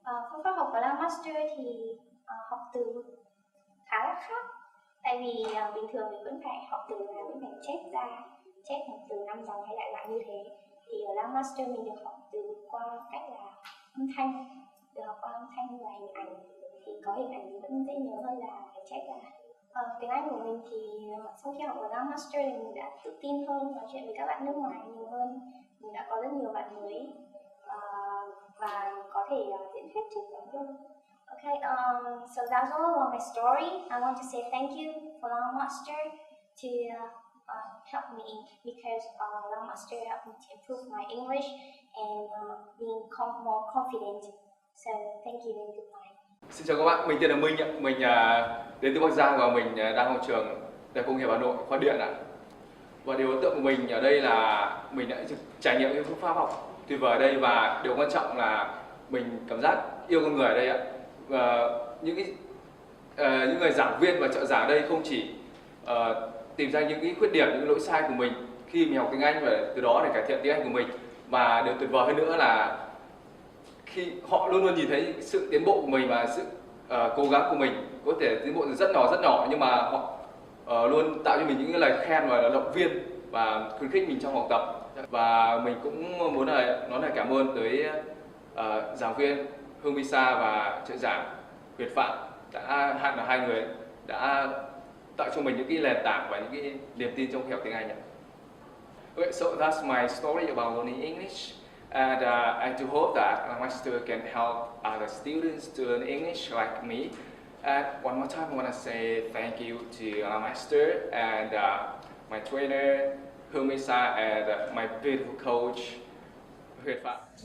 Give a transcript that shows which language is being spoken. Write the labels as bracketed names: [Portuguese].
[Vietnamese] Phương pháp học của Langmaster thì học từ khá là khác, tại vì bình thường mình vẫn phải học từ là vẫn phải chép một từ 5 dòng hay lại như thế, thì ở Langmaster mình được học từ qua cách là âm thanh, được học qua âm thanh và hình ảnh, thì có hình ảnh thì vẫn dễ nhớ hơn là phải chép lại. Tiếng Anh của mình thì sau khi học ở Langmaster thì mình đã tự tin hơn, nói chuyện với các bạn nước ngoài nhiều hơn, mình đã có rất nhiều bạn mới và có thể diễn thuyết trước bạn hơn. [English] Okay, so that's all about my story. I want to say thank you for Langmaster to help me, because Langmaster helped me to improve my English and being more confident. So thank you and goodbye. [Vietnamese] Xin chào các bạn, mình tên là Minh ạ. Mình đến từ Bắc Giang và mình đang học trường Đại học Công nghiệp Hà Nội, khoa điện ạ. Và điều ấn tượng của mình ở đây là mình đã trải nghiệm những phương pháp học tuyệt vời ở đây, và điều quan trọng là mình cảm giác yêu con người ở đây ạ. Và những người giảng viên và trợ giảng ở đây không chỉ tìm ra những cái khuyết điểm, những lỗi sai của mình khi mình học tiếng Anh và từ đó để cải thiện tiếng Anh của mình, mà điều tuyệt vời hơn nữa là khi họ luôn luôn nhìn thấy sự tiến bộ của mình và sự cố gắng của mình, có thể tiến bộ rất nhỏ, nhưng mà họ luôn tạo cho mình những lời khen và động viên và khuyến khích mình trong học tập. Và mình cũng muốn nói lời cảm ơn tới giảng viên Hương Visa và trợ giảng Việt Phạm, hai người đã tạo cho mình những cái nền tảng và những cái niềm tin trong khi học tiếng Anh. [English] Okay, so that's my story about learning English, and I do hope that Langmaster can help other students to learn English like me. And one more time, I want to say thank you to Langmaster and my trainer Hương Misa and my beautiful coach Việt Phạm.